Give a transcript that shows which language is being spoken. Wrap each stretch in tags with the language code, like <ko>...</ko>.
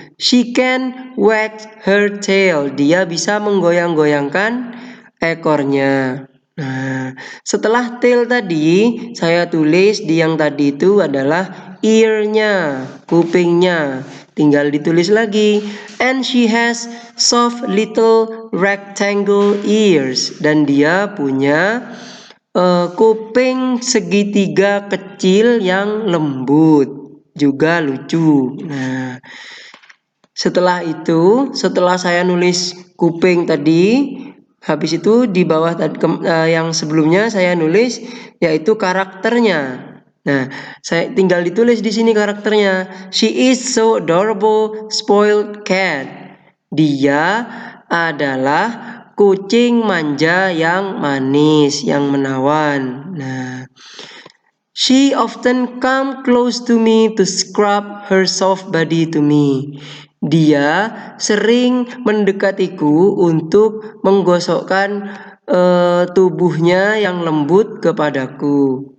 <en>She can wag her tail.</en> <id>Dia bisa menggoyang-goyangkan ekornya. Nah, setelah tail tadi, saya tulis di yang tadi itu adalah ear-nya, kupingnya. Tinggal ditulis lagi.</id> <en>And she has soft little rectangle ears.</en> <id>Dan dia punya kuping segitiga kecil yang lembut, juga lucu. Nah, setelah saya nulis kuping tadi, habis itu di bawah yang sebelumnya saya nulis yaitu karakternya. Nah, saya tinggal ditulis di sini karakternya.</id> <en>She is so adorable, spoiled cat.</en> <id>Dia adalah kucing manja yang manis, yang menawan.</id> <en>Nah, she often come close to me to scrub her soft body to me.</en> <id>Dia sering mendekatiku untuk menggosokkan tubuhnya yang lembut kepadaku.</id>